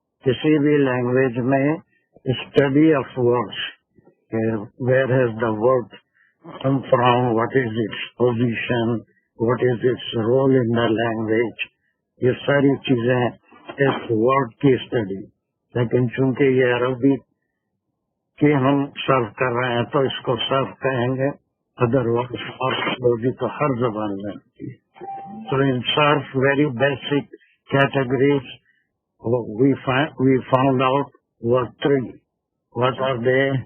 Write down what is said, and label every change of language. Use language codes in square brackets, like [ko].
[ur] کسی بھی لینگویج میں [en] study of words. Where has the word come from? What is its position? What is its role in the language? [ur] یہ ساری چیزیں اس word کی study. لیکن چونکہ یہ عربی کہ ہم صرف کر رہے ہیں تو اس کو صرف کہیں گے. ادروائز مورفولوجی تو ہر زبان میں ہوتی ہے. [en] So in صرف very basic categories we found out were three. What are they?